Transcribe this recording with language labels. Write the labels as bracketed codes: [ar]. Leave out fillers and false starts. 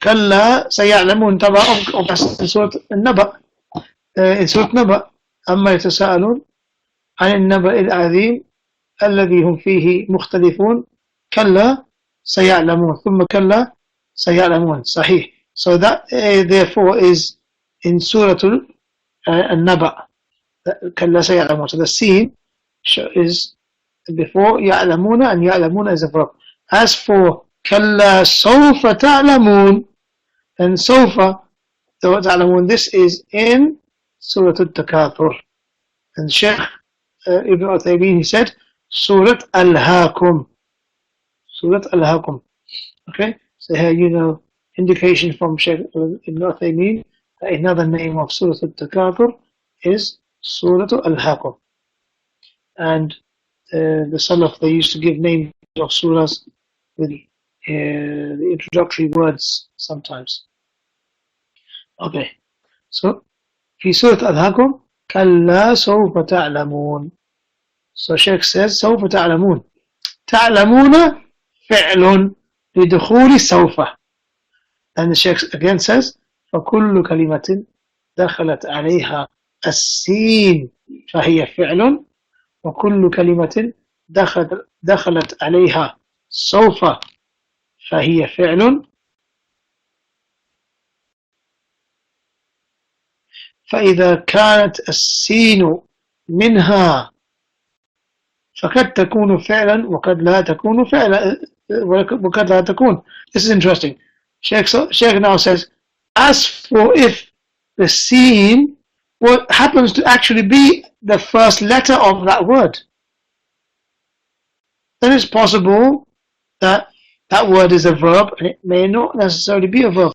[ar] كلا سيعلمون طبعا in سورة النبأ, in سورة نبأ. أما يتساءلون عن النبأ العظيم الذي هم فيه مختلفون كلا سيعلمون ثم كلا سيعلمون. صحيح. [en] So that therefore is in Surah Al-Naba. [ar] كلا سيعلمون. [en] So the scene is before يعلمون, and يعلمون is a verb. As for [ar] كلا سوف تعلمون, [en] and [ar] سوف تعلمون, [en] this is in Surah Al-Takathur. And Shaykh Ibn Uthaymeen, he said Surah Al-Hakum. Surah Al-Hakum. Okay, so here you know indication from Shaykh Ibn Uthaymeen that another name of Surah Al-Takathur is Surah Al-Hakum. And the Salaf, they used to give names of surahs with the introductory words sometimes. Okay, so [ar] في سورة الهاكم كلا سوف تعلمون. [en] So Shaykh says [ar] سوف تعلمون. تعلمون فعل لدخول سوف. [en] And the Shaykh again says [ar] فكل كلمة دخلت عليها السين فهي فعل وكل كلمة دخلت عليها سوف فهي فعل فإذا كانت السين منها فقد تكون فعلا وقد لا تكون فعلا وقد لا تكون. [en] This is interesting. Shaykh now says, as for if the seen what happens to actually be the first letter of that word, then it's possible that that word is a verb and it may not necessarily be a verb.